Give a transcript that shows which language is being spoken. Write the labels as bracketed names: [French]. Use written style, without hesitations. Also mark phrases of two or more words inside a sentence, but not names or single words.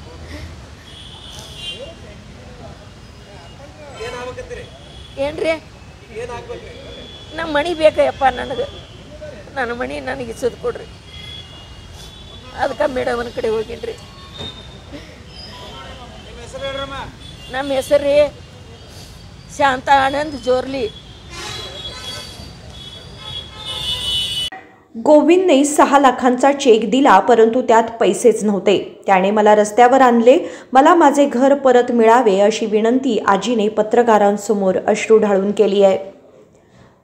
[Kannada] ಏನ್ರಿ ನಮ್ಮ ಮನೆ ಬೇಕಯ್ಯಪ್ಪ ನನಗೆ, ನನ್ನ ಮನೆ ನನಗೆ ಇಸದ್ ಕೊಡ್ರಿ. ಅದಕ್ಕೆ ಮೇಡಮನ ಕಡೆ ಹೋಗಿನ್ರಿ. ನಮ್ಮ ಹೆಸರು ರೀ शांता आनंद जोरली. [Marathi] गोविंदने 6 लाखांचा चेक दिला, परंतु त्यात पैसेच नव्हते. त्याने मला रस्त्यावर आणले, मला माझे घर परत मिळावे अशी विनंती आजीने पत्रकारांसमोर अश्रू ढाळून केली आहे.